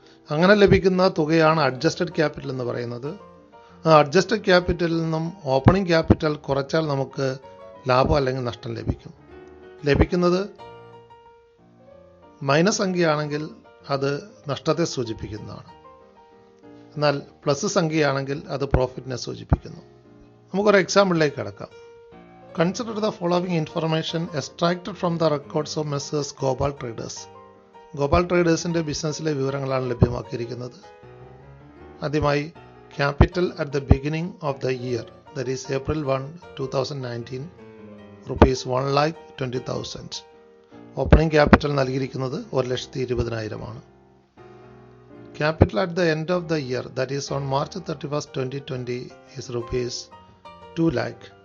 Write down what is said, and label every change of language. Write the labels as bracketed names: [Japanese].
[Malayalam] അങ്ങനെ ലഭിക്കുന്ന തുകയാണ് അഡ്ജസ്റ്റഡ് ക്യാപിറ്റൽ എന്ന് പറയുന്നത്. ആ അഡ്ജസ്റ്റഡ് ക്യാപിറ്റലിൽ നിന്നും ഓപ്പണിംഗ് ക്യാപിറ്റൽ കുറച്ചാൽ നമുക്ക് ലാഭം അല്ലെങ്കിൽ നഷ്ടം ലഭിക്കും. ലഭിക്കുന്നത് മൈനസ് സംഖ്യയാണെങ്കിൽ അത് നഷ്ടത്തെ സൂചിപ്പിക്കുന്നതാണ്. എന്നാൽ പ്ലസ് സംഖ്യയാണെങ്കിൽ അത് പ്രോഫിറ്റിനെ സൂചിപ്പിക്കുന്നു. നമുക്കൊരു എക്സാമ്പിളിലേക്ക് കടക്കാം. [English] Consider the following information extracted from the records of Messrs. Gopal Traders. [Malayalam] Gopal ട്രേഡേഴ്സിൻ്റെ ബിസിനസ്സിലെ വിവരങ്ങളാണ് ലഭ്യമാക്കിയിരിക്കുന്നത്. ആദ്യമായി, [English] Capital at the beginning of the year, that is April 1, 2019, ₹1,20,000. [Malayalam] Opening capital നൽകിയിരിക്കുന്നത് 1,20,000 [English] Capital at the end of the year, that is on March 31, 2020, is ₹2,00,000.